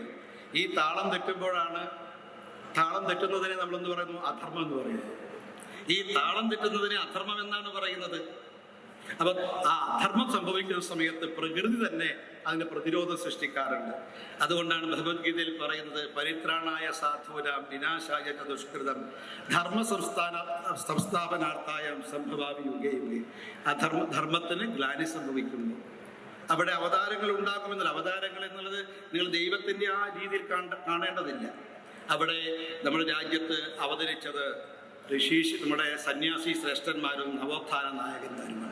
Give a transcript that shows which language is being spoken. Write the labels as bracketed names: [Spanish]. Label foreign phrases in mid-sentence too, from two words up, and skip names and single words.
[Malayalam] ഈ താളം തെറ്റുമ്പോഴാണ്, താളം തെറ്റുന്നതിനെ നമ്മളെന്ന് പറയുന്നു അധർമ്മം എന്ന് പറയുന്നത്. ഈ താളം തെറ്റുന്നതിനെ അധർമ്മം എന്നാണ് പറയുന്നത്. അപ്പൊ ആ അധർമ്മം സംഭവിക്കുന്ന സമയത്ത് പ്രകൃതി തന്നെ അതിന് പ്രതിരോധം സൃഷ്ടിക്കാറുണ്ട്. അതുകൊണ്ടാണ് ഭഗവത്ഗീതയിൽ പറയുന്നത് [Sanskrit] പരിത്രാണായ സാധൂനാം വിനാശായ ദുഷ്കൃതം ധർമ്മ സംസ്ഥാപനാർത്ഥായ സംഭവാമി യുഗേ യുഗേ. [Malayalam] ധർമ്മത്തിന് ഗ്ലാനി സംഭവിക്കുന്നു. അവിടെ അവതാരങ്ങൾ ഉണ്ടാകുമെന്നുള്ള അവതാരങ്ങൾ എന്നുള്ളത് നിങ്ങൾ ദൈവത്തിന്റെ ആ രീതിയിൽ കാണേണ്ടതില്ല. അവിടെ നമ്മുടെ രാജ്യത്ത് അവതരിച്ചത് നമ്മുടെ സന്യാസി ശ്രേഷ്ഠന്മാരും നവോത്ഥാന നായകന്മാരുമാണ്.